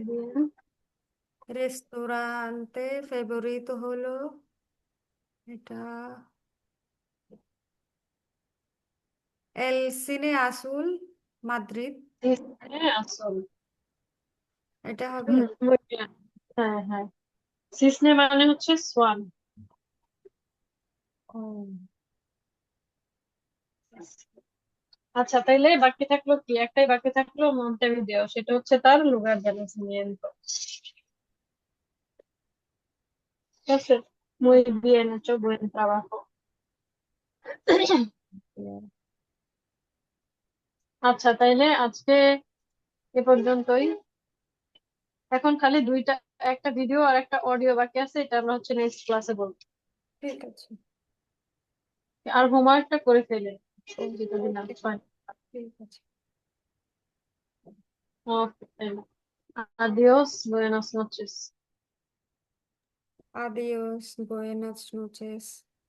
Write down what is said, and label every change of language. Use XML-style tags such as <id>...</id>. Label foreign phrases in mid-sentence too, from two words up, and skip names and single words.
<es>bien.</es> <bn>রেস্তোরাঁতে ফেভারিতো হলো, এটা এল সিনে আসুল মাদ্রিদ,</bn> <es>Cisne azul.</es> <bn>এটা হবে?</bn> <es>Muy bien.</es> <bn>হ্যাঁ হ্যাঁ। সিসনে মানে হচ্ছে সোয়ান। ও, আচ্ছা তাইলে বাকি থাকলো কি, একটাই বাকি থাকলো মন্তেভিদেও, সেটা হচ্ছে তার</bn> <es>lugar de nacimiento.</es> <bn>ঠিক আছে,</bn> <es>muy bien hecho, buen trabajo.</es> <bn>আচ্ছা তাইলে আজকে এ পর্যন্তই। এখন খালি দুইটা, একটা ভিডিও আর একটা অডিও বাকি আছে, এটা আমরা হচ্ছে</bn> <en>next class</en> <bn>বলবো। ঠিক আছে। আর হোমওয়ার্কটা করে ফেলে যদি না ওকে, হয়। ঠিক আছে। ওকে,</bn> <es>adiós, buenas noches. Adiós, buenas noches.</es>